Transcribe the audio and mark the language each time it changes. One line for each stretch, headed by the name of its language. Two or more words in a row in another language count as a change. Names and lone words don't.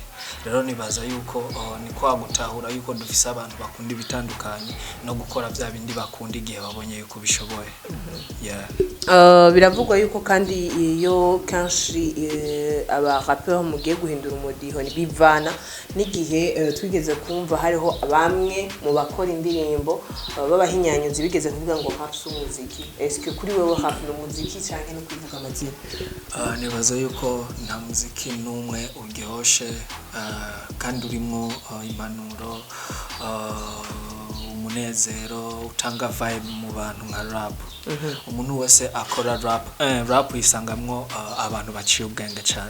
Rundi: Rero nibaza yuko ni kwa gutahura yuko dufise abantu bakunda ibitandukanye no gukora bya bindi bakunda igihe babonye yuko bishoboye. Biravugwa yuko kandi iyo kanshi aba rapper mugiye guhindura umudiho bivana n'igihe twigeze kumva hariho bamwe mu bakora indirimbo babahinyanyuzi bigeze kuvuga ngo rap umuziki.
French: Est-ce que
Rundi: kuri wewe rap n'umuziki cyangwa no kuvuga amazina? Nibaza yuko nta muziki n'umwe uryoshye kandi urimo impanuro umunezero utanga vibe mu bantu nka rap. Umuntu wese akora rap yisangamwo abantu baciye ubwenge cyane.